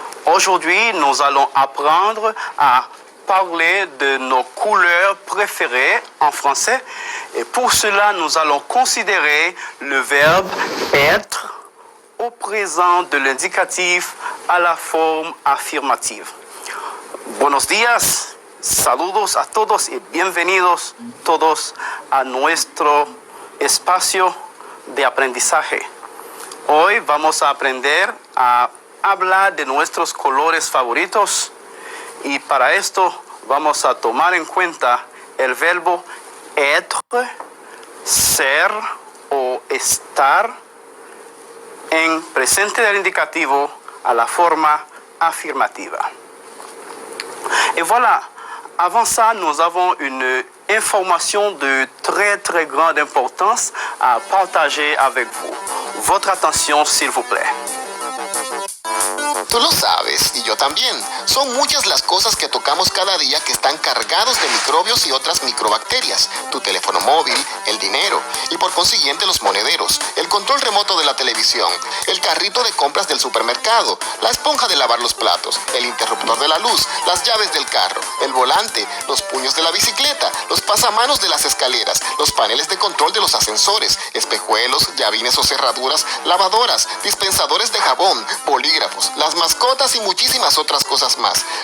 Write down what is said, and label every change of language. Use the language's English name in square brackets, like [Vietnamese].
[French] Aujourd'hui, nous allons apprendre à parler de nos couleurs préférées en français et pour cela, nous allons considérer le verbe être au présent de l'indicatif à la forme affirmative. [Spanish] Buenos días. Saludos a todos y bienvenidos todos a nuestro espacio de aprendizaje. Hoy vamos a aprender a hablar de nuestros colores favoritos y para esto vamos a tomar en cuenta el verbo être, ser o estar en presente del indicativo a la forma affirmativa. [French] Et voilà. Avant ça, nous avons une information de très grande importance à partager avec vous. Votre attention, s'il vous plaît. [Spanish] Tú lo sabes, y yo también. Son muchas las cosas que tocamos cada día que están cargados de microbios y otras microbacterias. Tu teléfono móvil, el dinero, y por consiguiente los monederos, el control remoto de la televisión, el carrito de compras del supermercado, la esponja de lavar los platos, el interruptor de la luz, las llaves del carro, el volante, los puños de la bicicleta, los pasamanos de las escaleras, los paneles de control de los ascensores, espejuelos, llavines o cerraduras, lavadoras, dispensadores de jabón, bolígrafos, las mascotas y muchísimas otras cosas más.